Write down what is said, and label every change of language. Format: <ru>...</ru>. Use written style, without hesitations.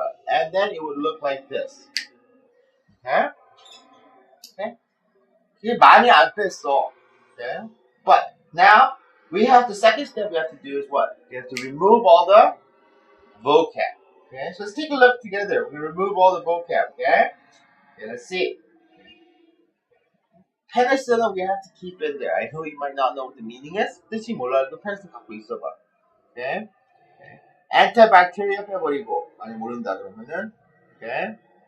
<en>And then it would look like this, okay? Okay?</en> <ko>이게 많이 안 뺐어, okay?</ko> <en>But now we have the second step we have to do is what? We have to remove all the vocab, okay? So let's take a look together. We remove all the vocab, okay? Okay, let's see. Penicillin we have to keep in there. I know you might not know what the meaning is.</en> <ko>뜻이 몰라도 penicillin 갖고 있어봐. Okay? Antibacterial 빼버리고 많이 모른다 그러면은 okay?</ko>